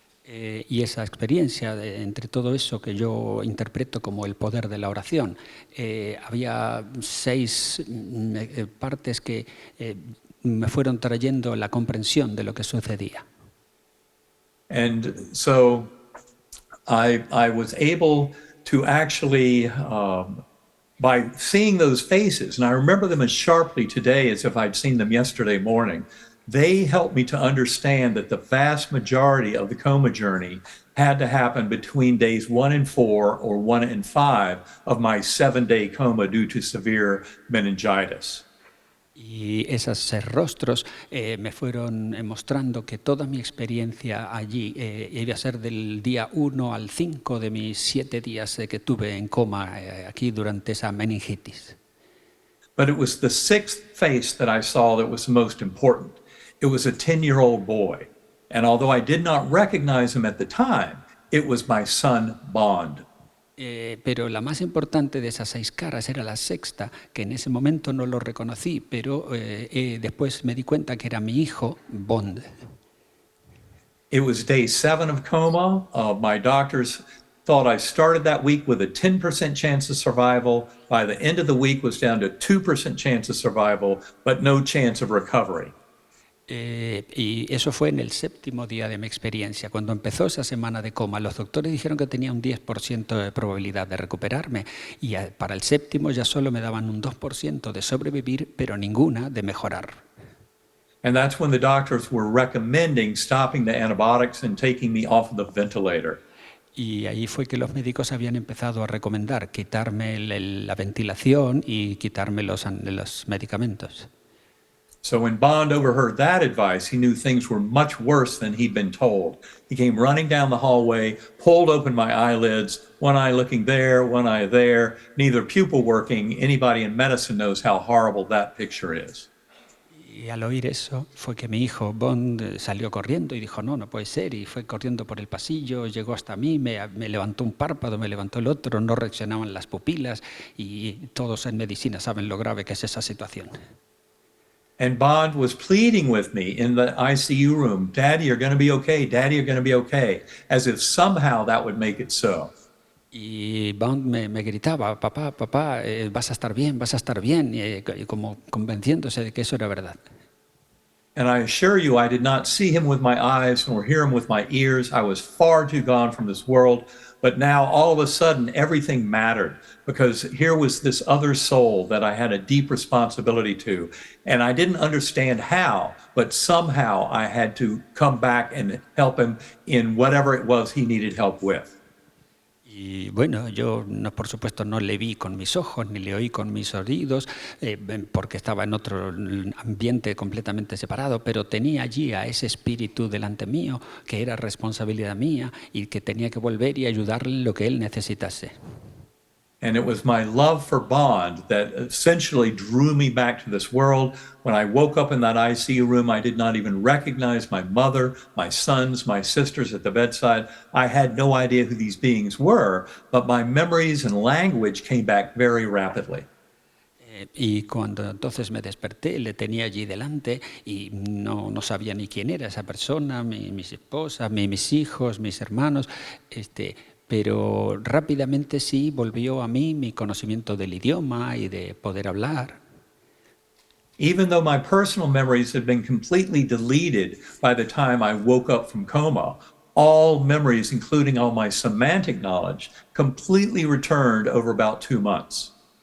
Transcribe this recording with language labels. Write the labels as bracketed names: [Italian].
[Spanish] Y esa experiencia, entre todo eso que yo interpreto como el poder de la oración, había 6 partes que me fueron trayendo la comprensión de lo que sucedía. [English] And so I was able to actually, by seeing those faces, and I remember them as sharply today as if I'd seen them yesterday morning, they helped me to understand that the vast majority of the coma journey had to happen between days 1 and 4 or 1 and 5 of my 7-day coma due to severe meningitis. [Spanish] Y esos rostros me fueron mostrando que toda mi experiencia allí iba a ser del día 1 al 5 de mis 7 días que tuve en coma aquí durante esa meningitis. [English] But it was the 6th face that I saw that was the most important. It was a 10-year-old boy. And although I did not recognize him at the time, it was my son, Bond. [Spanish] Pero la más importante de esas 6 caras era la 6ª, que en ese momento no lo reconocí, pero después me di cuenta que era mi hijo, Bond. [English] It was day 7 of coma. My doctors thought I started that week with a 10% chance of survival. By the end of the week was down to 2% chance of survival, but no chance of recovery. [Spanish] Y eso fue en el 7º día de mi experiencia. Cuando empezó esa semana de coma, los doctores dijeron que tenía un 10% de probabilidad de recuperarme y para el 7º ya solo me daban un 2% de sobrevivir, pero ninguna de mejorar. [English] And that's when the doctors were recommending stopping the antibiotics and taking me off the ventilator. [Spanish] Y ahí fue que los médicos habían empezado a recomendar quitarme la ventilación y quitarme los medicamentos. [English] So when Bond overheard that advice, he knew things were much worse than he'd been told. He came running down the hallway, pulled open my eyelids, one eye looking there, one eye there, neither pupil working. Anybody in medicine knows how horrible that picture is. [Spanish] Y al oír eso fue que mi hijo Bond salió corriendo y dijo, no puede ser, y fue corriendo por el pasillo, llegó hasta mí, me levantó un párpado, me levantó el otro, no reaccionaban las pupilas y todos en medicina saben lo grave que es esa situación. [English] And Bond was pleading with me in the ICU room, Daddy, you're going to be okay, Daddy, you're going to be okay, as if somehow that would make it so. [Spanish] Y Bond me gritaba, papá, vas a estar bien, y como convenciéndose de que eso era verdad. [English] And I assure you, I did not see him with my eyes nor hear him with my ears. I was far too gone from this world. But now, all of a sudden, everything mattered because here was this other soul that I had a deep responsibility to. And I didn't understand how, but somehow I had to come back and help him in whatever it was he needed help with. [Spanish] Y bueno, yo no, por supuesto no le vi con mis ojos ni le oí con mis oídos porque estaba en otro ambiente completamente separado, pero tenía allí a ese espíritu delante mío que era responsabilidad mía y que tenía que volver y ayudarle en lo que él necesitase. [English] And it was my love for Bond that essentially drew me back to this world. When I woke up in that ICU room, I did not even recognize my mother, my sons, my sisters at the bedside. I had no idea who these beings were, but my memories and language came back very rapidly. [Spanish] Y cuando entonces me desperté, le tenía allí delante y no sabía ni quién era esa persona, mis esposas, mis hijos, mis hermanos, pero rápidamente sí volvió a mí mi conocimiento del idioma y de poder hablar. [English] Even though my personal memories had been completely deleted by the time I woke up from coma, all memories, including all my semantic knowledge, completely returned over about 2 months.